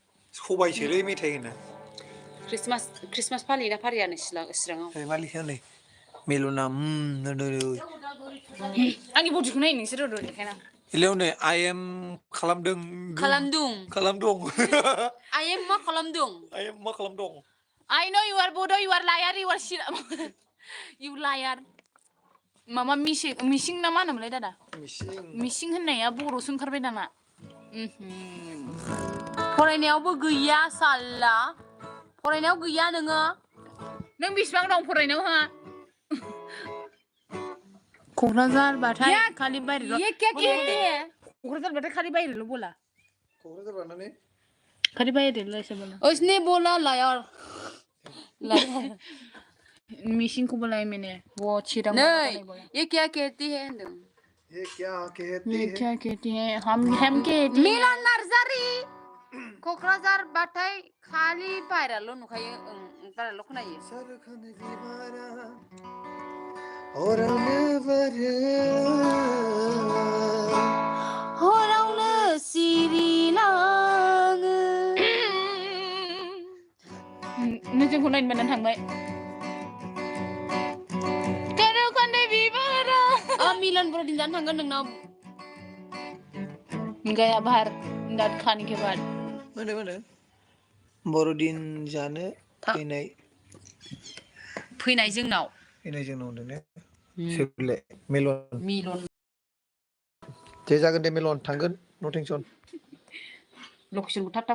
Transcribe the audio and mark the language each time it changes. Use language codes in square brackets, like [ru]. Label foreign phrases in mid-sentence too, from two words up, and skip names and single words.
[brx] सबायसोलै मेथाइ होनो क्रिसमास फालियोना फालियानो चिराङाव मालिकआ नै मेलना आंनि बडिखौ नाय नोंसोर र' देखायना हेलौ नै [en] I am [brx] खालामदों खालामदों [en] I am [brx] मा खालामदों [en] I know you are Bodo, you are liar, you are you liar. [brx] Mama missing na मा होनोमोनलाय दादा? मिसिं होननाया बर'सो ओंखारबाय दाना। फरायनायावबो गैया साल्ला फरायनायाव गैया नोङो नों बेसेबां दं फरायनायाव हा? क'क्राझार बाथाय खालि बायरेल' क'क्राझार बाथाय खालि बायरेल' बोला क'क्राझार बारनानै खालि बायरेल' ऐसे बोला [hi] उसने बोला लायर मिसिंखौ बोलाय मैंने वो चिरां नै ये क्या कहती है होनदों ये क्या कहती है हम कहते हैं [brx] मिलन नार्जारी क'क्राझार बाथाय खालि बायरेल' नुखायो बायरेल' खोनायो हरावनो सिरि लाङो नों जोंखौ नायनो मोननानै थांबाय मिलन बर'दिन जानो थांगोन नोंनाव [hi] गया बाहर दाद खाने के बाद [brx] माने बर'दिन जानो फैनाय जोंनाव होनदों ने सोरले मिलन जे जागोन दे मिलन थांगोन [en] no tension [brx] लकेसनखौ थाब